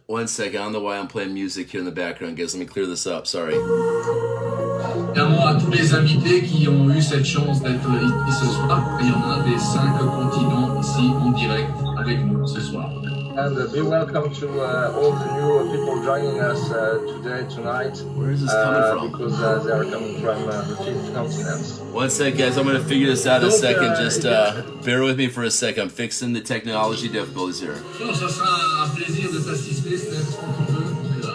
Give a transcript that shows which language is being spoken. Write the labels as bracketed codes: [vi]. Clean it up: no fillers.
[en] 1 second, I don't know why I'm playing music here in the background, guys. Let me clear this up, sorry. [fr] Évidemment à tous les invités qui ont eu cette chance d'être ici ce soir. Il y en a des 5 continents ici en direct avec nous ce soir. [en] And be welcome to all the new people joining us tonight. Where is this coming from? Because they are coming from the 5 continents. 1 sec, guys. I'm going to figure this out in a second. Just bear with me for a second. I'm fixing the technology difficulties here. [fr] Non, ça sera un plaisir de t'assister, Steph, quand tu veux.